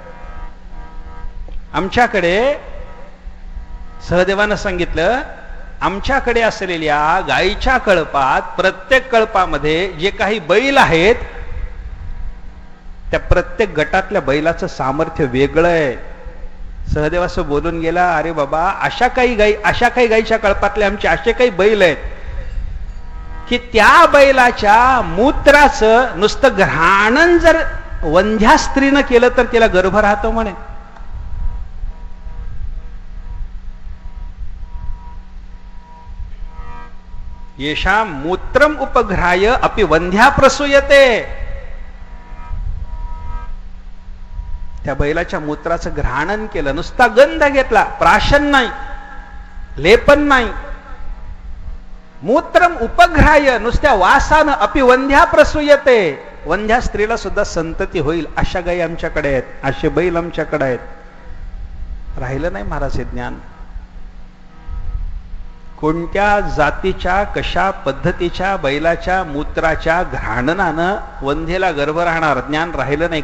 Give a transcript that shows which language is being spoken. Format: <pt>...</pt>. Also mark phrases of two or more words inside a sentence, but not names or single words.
<mr>आमच्याकडे सहदेवानं सांगितलं, आमच्याकडे असलेल्या गायीच्या कळपात प्रत्येक कळपामध्ये जे काही बैल आहेत त्या प्रत्येक गटातल्या बैलाचं सामर्थ्य वेगळं आहे. सहदेव असं बोलून गेला, अरे बाबा अशा काही गायीच्या कळपातले आमचे असे काही बैल आहेत की त्या बैलाच्या मूत्राचं नुसतं घ्राणन जर वंध्या स्त्रीनं केलं तर तिला गर्भ राहतो म्हणे.</mr> <sa>येषां मूत्रम उपघ्राय अपि वंध्या प्रसूयते.</sa> <mr>त्या बैलाच्या मूत्राचं घ्राणन केलं, नुसता गंध घेतला, प्राशन नाही, लेपन नाही,</mr> <sa>मूत्रम उपघ्राय</sa> <mr>नुसत्या वासानं</mr> <sa>अपि वंध्या प्रसूयते.</sa> <mr>वंध्या स्त्रीला सुद्धा संतती होईल अशा गायी आमच्याकडे आहेत, असे बैल आमच्याकडे आहेत. राहिलं नाही महाराज हे ज्ञान. कोणत्या जातीच्या कशा पद्धतीच्या बैलाच्या मूत्राच्या घ्राणनानं वंध्येला गर्भ राहणार ज्ञान राहिलं नाही.</mr>